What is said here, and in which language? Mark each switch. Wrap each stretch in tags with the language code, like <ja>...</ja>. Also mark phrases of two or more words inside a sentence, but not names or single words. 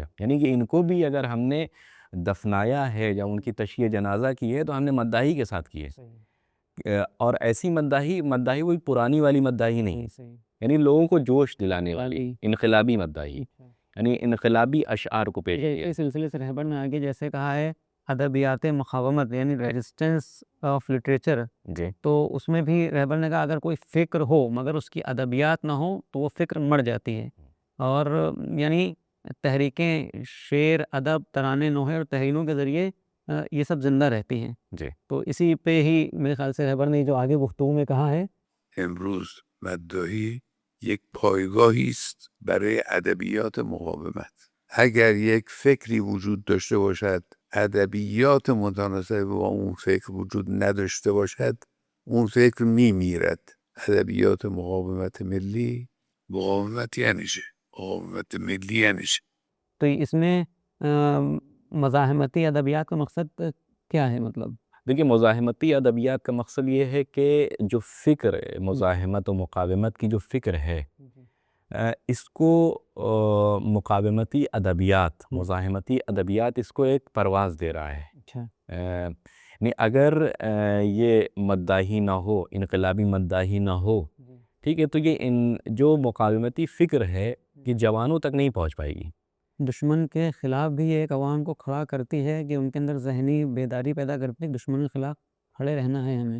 <ur>یعنی کہ ان کو بھی اگر ہم نے دفنایا ہے یا ان کی تشییع جنازہ کی ہے تو ہم نے مداحی کے ساتھ کی ہے. اور ایسی مداحی وہی پرانی والی مداحی نہیں، یعنی لوگوں کو جوش دلانے والی انقلابی مداحی، یعنی انقلابی اشعار کو پیش کیا. اس سلسلے سے رہبر نے آگے جیسے کہا ہے ادبیات مقاومت یعنی</ur> <en>resistance of literature,</en> <ur>تو اس میں بھی رہبر نے کہا اگر کوئی فکر ہو مگر اس کی ادبیات نہ ہو تو وہ فکر مر جاتی ہے. اور یعنی تحریکیں شعر، ادب، ترانے، نوحے اور تحریروں کے ذریعے یہ سب زندہ رہتی ہیں. تو اسی پہ ہی میرے خیال سے رہبر نے جو آگے گفتگو میں کہا ہے،</ur> <fa>امروز مداحی یک پایگاهی است برای ادبیات مقاومت. اگر یک فکری وجود داشته باشد ادبیات متناسب با اون فکر وجود نداشته باشد اون فکر میمیرد. ادبیات مقاومت ملی مقاومت یعنی چه؟ مقاومت ملی یعنی چه؟</fa> <ur>تو اس میں مزاحمتی ادبیات کا مقصد کیا ہے مطلب؟ دیکھیے مزاحمتی ادبیات کا مقصد یہ ہے کہ جو فکر ہے مزاحمت و مقاومت کی جو فکر ہے اس کو مقاومتی ادبیات مزاحمتی ادبیات اس کو ایک پرواز دے رہا ہے. اچھا. یعنی اگر یہ مداحی نہ ہو، انقلابی مداحی نہ ہو، ٹھیک ہے، تو یہ جو مقاومتی فکر ہے کہ جوانوں تک نہیں پہنچ پائے گی. دشمن کے خلاف بھی ایک عوام کو کھڑا کرتی ہے کہ ان کے اندر ذہنی بیداری پیدا کرتی ہے، دشمن کے خلاف کھڑے رہنا ہے ہمیں.</ur>